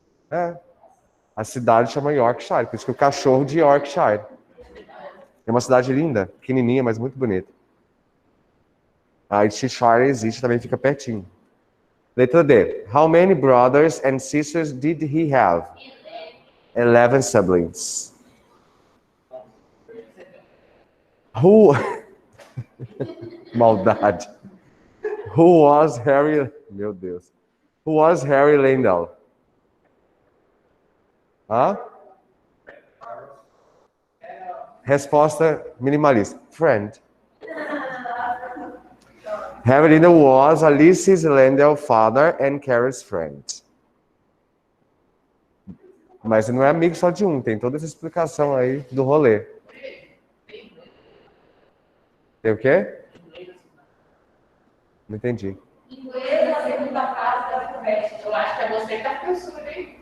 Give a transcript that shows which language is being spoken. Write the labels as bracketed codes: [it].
[pt] É. A cidade chama Yorkshire, por isso que o cachorro de Yorkshire. É uma cidade linda, pequenininha, mas muito bonita. A Cheshire existe, também fica pertinho. Letra D. [en] How many brothers and sisters did he have? 11 siblings. Who... [pt] Maldade. [en] Who was Harry... [pt] Meu Deus. [en] Who was Harry Landell? Hã? [pt] Resposta minimalista. Friend. [en] Harry Landell was Alice's Landell father and Carrie's friend. [pt] Mas não é amigo só de um, tem toda essa explicação aí do rolê. Tem o quê? Não entendi. Inglês na segunda fase da conversa. Eu acho que é você que tá pensando aí.